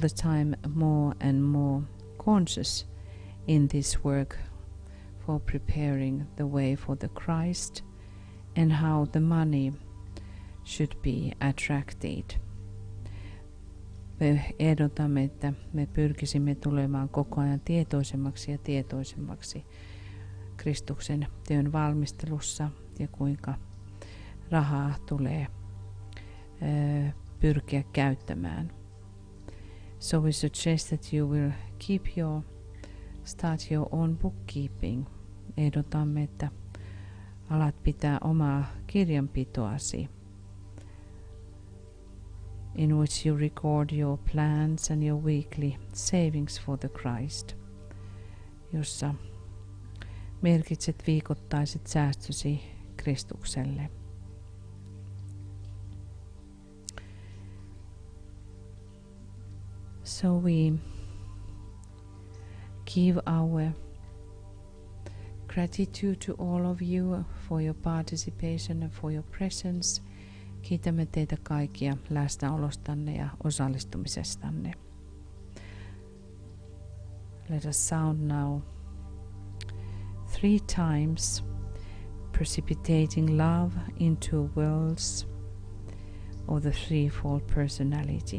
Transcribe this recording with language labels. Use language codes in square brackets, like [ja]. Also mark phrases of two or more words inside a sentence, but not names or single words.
[en] the time more and more conscious in this work for preparing the way for the Christ and how the money should be attracted. [fi] Me ehdotamme, että me pyrkisimme tulemaan koko ajan tietoisemmaksi ja tietoisemmaksi Kristuksen työn valmistelussa ja kuinka rahaa tulee pyrkiä käyttämään. [en] So we suggest that you will start your own bookkeeping. [fi] Ehdotamme, että alat pitää omaa kirjanpitoasi, [en] in which you record your plans and your weekly savings for the Christ, [fi] jossa merkitset viikoittaiset säästösi Kristukselle. [en] So we give our gratitude to all of you for your participation and for your presence. [fi] Kiitämme teitä kaikkia läsnäolostanne ja osallistumisestanne. [en] Let us sound now 3 times, precipitating love into worlds of the threefold personality.